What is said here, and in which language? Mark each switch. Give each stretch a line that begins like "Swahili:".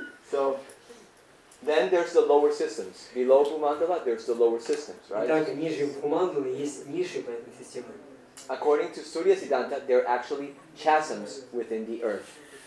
English: So, then there's the lower systems. Below Bhumandala, there's the lower systems, right?
Russian: Итак, ниже Бхумандалы есть ниши планетной системы.
English: According to Surya Siddhanta, there are actually chasms within the earth.